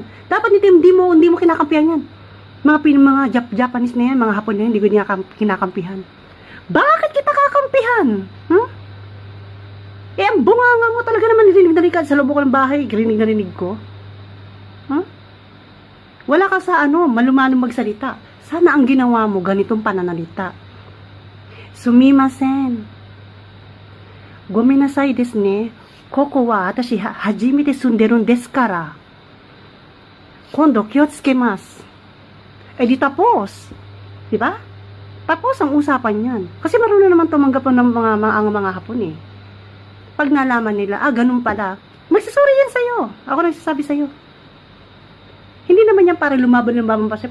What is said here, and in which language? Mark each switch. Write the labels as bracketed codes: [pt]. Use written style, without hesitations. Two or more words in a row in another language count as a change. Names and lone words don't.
[tl] Dapat hindi mo kinakampihan yan. Mga Japanese na yan, mga Hapon na yan, hindi ko niya kinakampihan. Bakit kita kakampihan? Ang bunganga mo talaga naman narinig ka sa loob ko ng bahay, rinig ko. Wala ka sa malumanong magsalita. Sana ang ginawa mo, ganitong pananalita. [ja] すみません。ごめんなさいですね. ここはあたし初めて住んでるですから. 今度気を付けます. [tl] Di tapos. Diba? Tapos ang usapan yan. Kasi marunong naman tumanggap ng mga Hapon eh. Pag nalaman nila, ganun pala, magsasorry yan sa'yo. Ako nagsasabi sa'yo. Hindi naman yan para lumaban pa siya.